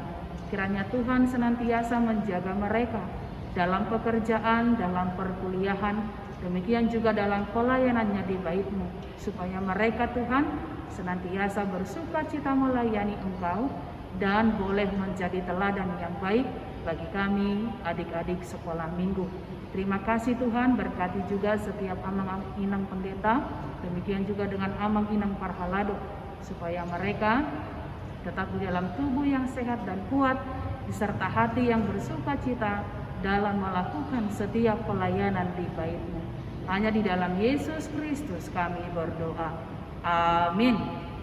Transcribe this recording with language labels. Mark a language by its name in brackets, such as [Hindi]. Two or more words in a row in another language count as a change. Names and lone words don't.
[Indonesian] Kiranya Tuhan senantiasa menjaga mereka dalam pekerjaan, dalam perkuliahan, demikian juga dalam pelayanannya di bait-Mu, supaya mereka Tuhan senantiasa bersukacita melayani Engkau dan boleh menjadi teladan yang baik bagi kami adik-adik sekolah minggu. Terima kasih Tuhan, berkati juga setiap [Batak Toba] amang inang [Indonesian] pendeta, demikian juga dengan [Batak Toba] amang inang [Indonesian] parhalado, supaya mereka tetap di dalam tubuh yang sehat dan kuat, beserta hati yang bersukacita dalam melakukan setiap pelayanan di bait-Mu. Hanya di dalam Yesus Kristus kami berdoa. Amin.